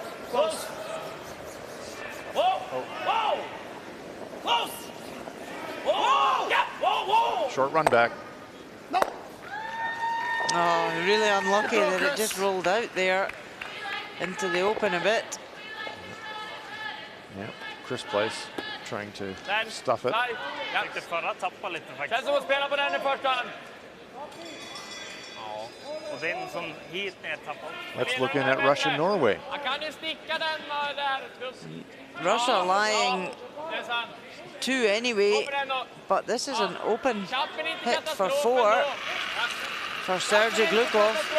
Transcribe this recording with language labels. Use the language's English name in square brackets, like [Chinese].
[English] Close! Whoa! Whoa! Close! Whoa! Yeah! Whoa! Short run back. Oh, really unlucky that it just rolled out there into the open a bit. Yeah, Chris Pleiss trying to stuff it. [Swedish] Ja. Förra tappade lite faktiskt. Känns som att spela på den i första hand. Ja, och den som hit är tappad. [English] Let's look in at Russia-Norway. [Swedish] Han kan ju sticka den där. [English] Russia lying [Swedish] Det är sant. [English] 2 anyway, but this is an open hit for 4 for Sergei Glukov.